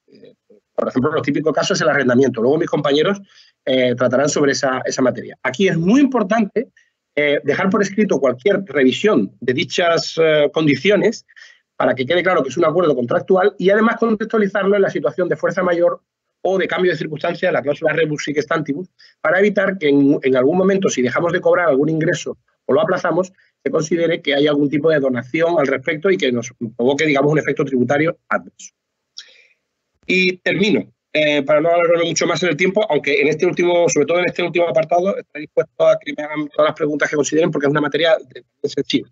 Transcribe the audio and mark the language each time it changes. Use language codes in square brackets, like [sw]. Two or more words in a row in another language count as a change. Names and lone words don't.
[es] Por ejemplo, los típicos casos es el arrendamiento. Luego mis compañeros tratarán sobre esa materia. Aquí es muy importante dejar por escrito cualquier revisión de dichas condiciones para que quede claro que es un acuerdo contractual y además contextualizarlo en la situación de fuerza mayor o de cambio de circunstancias, la cláusula [la] rebus sic stantibus, [es] para evitar que en algún momento, si dejamos de cobrar algún ingreso o lo aplazamos, se considere que hay algún tipo de donación al respecto y que nos provoque, digamos, un efecto tributario adverso. Y termino, para no alargarme mucho más en el tiempo, aunque en este último, sobre todo en este último apartado, estaré dispuesto a que me hagan todas las preguntas que consideren porque es una materia sensible.